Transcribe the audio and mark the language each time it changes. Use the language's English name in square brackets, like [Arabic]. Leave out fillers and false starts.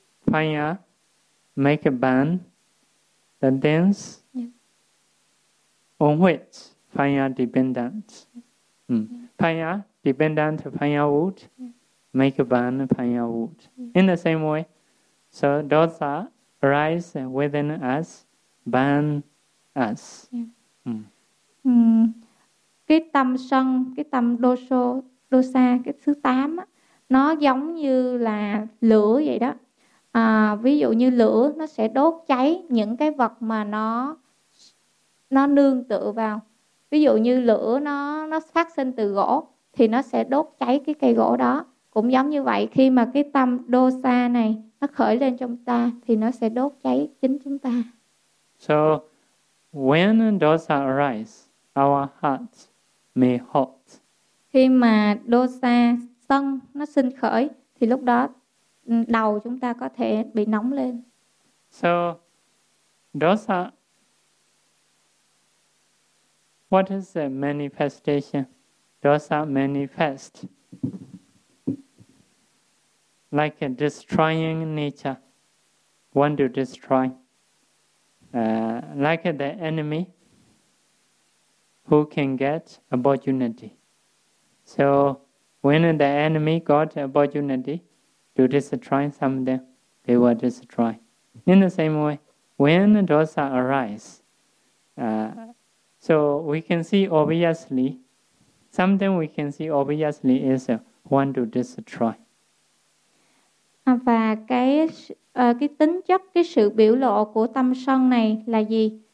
[English] Fire make a burn. The things on which fire dependent. Fire dependent firewood. Make a burn firewood. In the same way, so dosa arise within us, burn us. [Vietnamese] Cái tâm sân, cái tâm dosa, cái thứ 8 á, nó giống như là lửa vậy đó. Ví dụ như lửa nó sẽ đốt cháy những cái vật mà nó nó nương tựa vào. Ví dụ như lửa nó phát sinh từ gỗ thì nó sẽ đốt cháy cái cây gỗ đó. Cũng giống như vậy, khi mà cái tâm đô sa này nó khởi lên trong ta thì nó sẽ đốt cháy chính chúng ta. [English] So when dosa arise, our heart may hot. [Vietnamese] Khi mà đô sa sân nó sinh khởi thì lúc đó đầu chúng ta có thể bị nóng lên. [English] So dosa, what is the manifestation? Dosa manifest like a destroying nature, want to destroy. Like the enemy who can get opportunity. So when the enemy got opportunity to destroy some of them, they were destroyed. In the same way, when dosa arise, so we can see obviously, something we can see obviously is want to destroy. [Vietnamese] Và cái tính chất, cái sự biểu lộ của tâm sân này là gì?